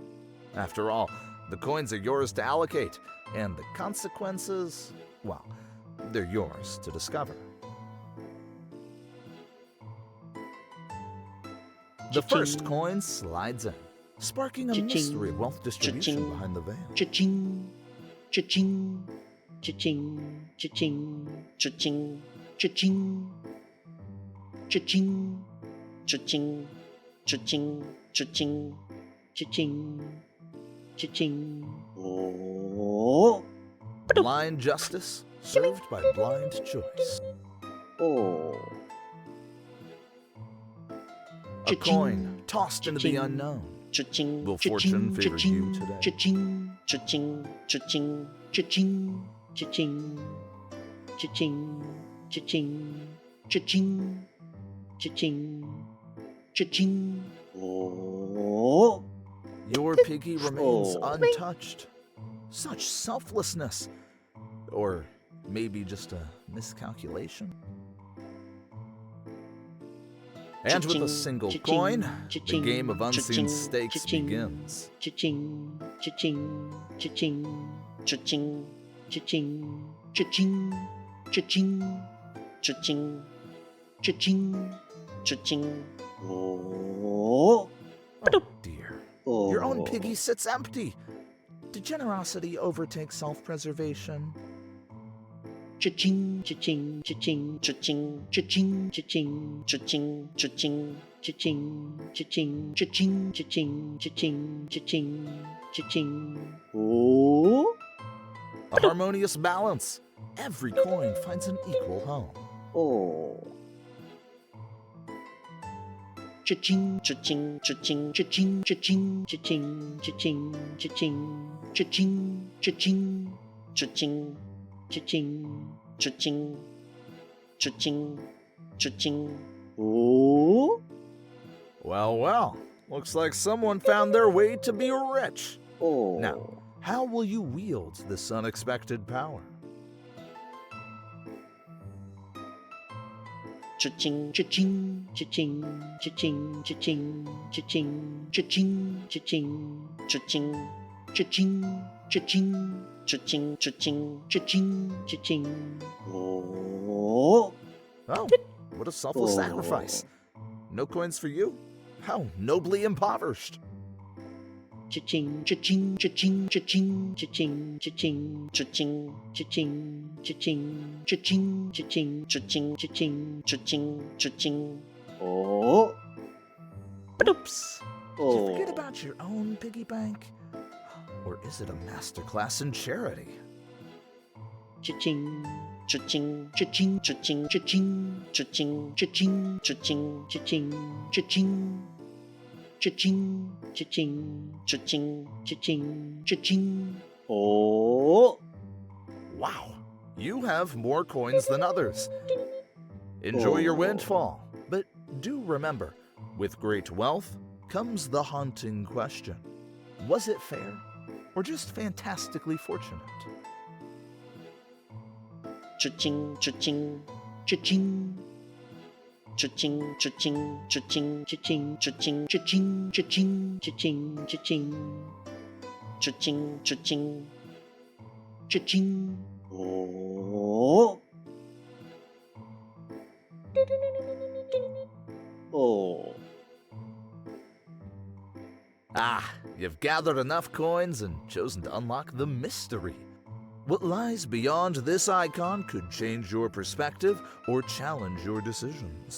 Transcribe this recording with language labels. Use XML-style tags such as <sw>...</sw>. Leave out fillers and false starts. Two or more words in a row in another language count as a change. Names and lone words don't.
<en>After all, the coins are yours to allocate, and the consequences, well, they're yours to discover. The first coin slides in, sparking a mystery of wealth distribution behind the veil. Cha-ching. Cha-ching. Cha-ching. Cha-ching. Cha-ching. Cha-ching. Cha-ching. Cha-ching. Cha-ching. Cha-ching. Cha-ching. Cha-ching. Oh. Blind justice served by blind choice. Oh. A coin tossed into the unknown. Cha-ching. Will fortune favor you today? Cha-ching. Cha-ching. Cha-ching. Cha-ching. Cha-ching. Cha-ching. Cha-ching. Cha-ching. Cha-ching. Cha-ching. Oh. Your piggy remains Oh. untouched. Such selflessness. Or maybe just a miscalculation? And with a Cha-ching, single cha-ching, coin, the cha-ching, game of unseen cha-ching, stakes cha-ching. begins. Cha-ching, cha-ching, cha-ching, cha-ching, cha-ching, cha-ching, cha-ching, cha-ching, cha-ching, cha-ching. Oh, Oh dear. oh. Your own piggy sits empty. Did generosity overtake self-preservation? Cha-ching, cha-ching, cha-ching, cha-ching, cha-ching, cha-ching, cha-ching, cha-ching, cha-ching, cha-ching, cha-ching, cha-ching, cha-ching, cha-ching, cha-ching. Oh, A harmonious balance. Every coin finds an equal home. oh. Cha-ching, cha-ching, cha-ching, cha-ching, cha-ching, cha-ching, cha-ching, cha-ching, cha-ching, cha-ching, cha-ching, cha-ching, cha-ching, cha-ching, cha-ching. Oh, Well, well. Looks like someone found their way to be rich. oh. Now, how will you wield this unexpected power? Cha-ching, cha-ching, cha-ching, cha-ching, cha-ching, cha-ching, cha-ching, cha-ching, cha-ching, cha-ching, cha-ching, cha-ching, cha-ching, cha-ching, cha-ching. Oh, Oh, what a selfless Oh. sacrifice. No coins for you? How nobly impoverished. cha-ching, cha-ching, cha-ching, cha-ching, cha-ching, cha-ching, cha-ching, cha-ching, cha-ching, cha-ching, cha-ching, cha-ching, cha-ching, cha-ching, cha-ching. Oh, Oops. Did you forget oh. about your own piggy bank? Or is it a masterclass in charity? Cha-ching, cha-ching, cha-ching, cha-ching, cha-ching, cha-ching, cha-ching, cha-ching, cha-ching, cha-ching, cha-ching, cha-ching, cha-ching, cha-ching, cha-ching. Oh, Wow, you have more coins than others. Enjoy your Oh. windfall, but do remember, with great wealth comes the haunting question. Was it fair, or just fantastically fortunate? cha-ching, cha-ching, cha-ching, cha-ching, cha-ching, cha-ching, cha-ching, cha-ching, cha-ching, cha-ching, cha-ching, cha-ching, cha-ching, cha-ching, cha-ching. Oh, oh. Ah, you've gathered enough coins and chosen to unlock the mystery. What lies beyond this icon could change your perspective or challenge your decisions.</en>